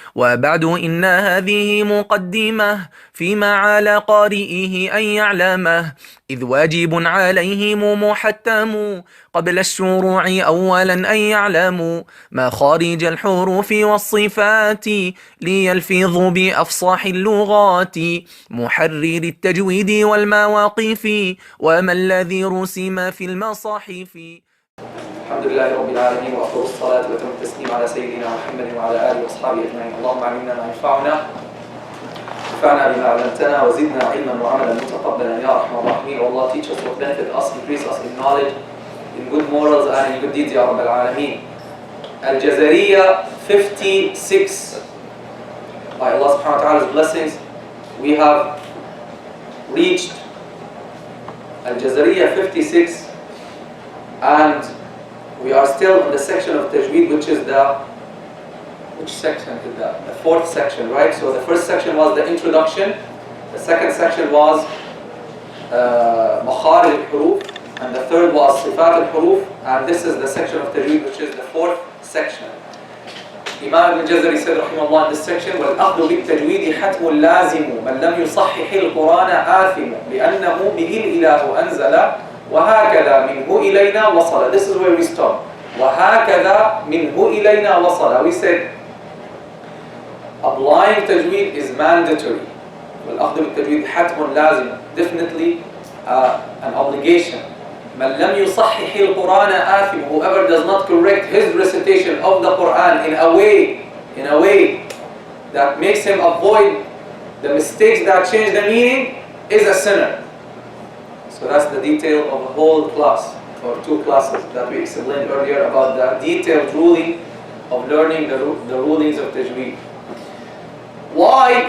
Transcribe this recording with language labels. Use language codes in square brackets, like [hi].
[ar] وبعد إن هذه مقدمة فيما على قارئه أن يعلمه، إذ واجب عليهم محتم قبل الشروع أولا أن يعلموا مخارج الحروف والصفات ليلفظوا بأفصح اللغات، محرر التجويد والمواقف وما الذي رسم في المصاحف. الحمد لله رب العالمين، وأفضل الصلاة وأتم التسليم على سيدنا محمد وعلى آله وأصحابه أجمعين. اللهم علمنا ما ينفعنا، انفعنا بما علمتنا، وزدنا علما وعملا متقبلا يا أرحم الراحمين. [en] O Allah, teach us what benefit us, increase us in knowledge, in good morals and in good deeds ya Rabb al-Alameen. Aljazariyya 56. By Allah subhanahu wa ta'ala's blessings, we have reached Aljazariyya 56, and we are still in the section of Tajweed, which is which section is that? The fourth section, right? So the first section was the introduction, the second section was Makharij al-Huruf, and the third was Sifat al-Huruf, and this is the section of Tajweed, which is the fourth section. Imam Ibn Jazari said, rahimahullah, in this section, [ar] وَالْأَخْذُ بِالتَّجْوِيدِ حَتْمٌ لَازِمُ مَنْ لَمْ يُصَحِّحِ الْقُرْآنَ آثِمُ لِأَنَّهُ بِهِ الْإِلَهُ أَنزَلَ وَهَكَذَا مِنْهُ إِلَيْنَا وَصَلَ. [en] This is where we stop. [ar] وَهَكَذَا مِنْهُ إِلَيْنَا وَصَلَ. [en] We said applying tajweed is mandatory. [ar] وَالْأَخْذُ بِالتَّجْوِيدِ حَتْمٌ لَازِمُ, [en] definitely an obligation. [ar] مَنْ لَمْ يُصَحِّحِ الْقُرْآنَ آثِمُ. [en] Whoever does not correct his recitation of the Qur'an in a way that makes him avoid the mistakes that change the meaning is a sinner. So that's the detail of a whole class, or two classes that we explained earlier about the detailed ruling of learning the rulings of tajweed. Why?